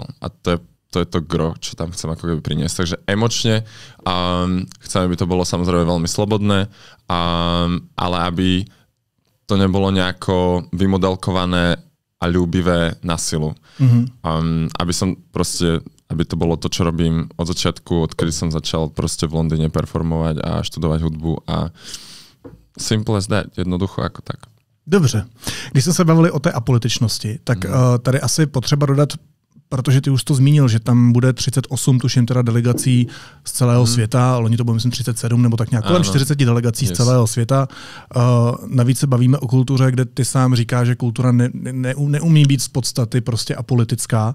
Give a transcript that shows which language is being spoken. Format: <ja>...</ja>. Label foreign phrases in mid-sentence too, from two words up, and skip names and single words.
<sk>A to je to gro, čo tam chcem ako keby priniesť. Takže emočne chcem, aby to bolo samozrejme veľmi slobodné, ale aby to nebolo nejako vymodelkované a ľúbivé na silu. Aby som proste, aby to bolo to, čo robím od začiatku, odkedy som začal proste v Londýne performovať a študovať hudbu a</sk> <en>simple as that,</en> <sk>jednoducho ako tak.</sk> <cs>Dobře. Když jsme se bavili o té apolitičnosti, tak tady asi potřeba dodat, protože ty už to zmínil, že tam bude 38, tuším teda delegací z celého světa, loni to bylo myslím 37 nebo tak nějak, kolem 40 delegací z celého světa. Navíc se bavíme o kultuře, kde ty sám říkáš, že kultura neumí být z podstaty prostě apolitická.</cs>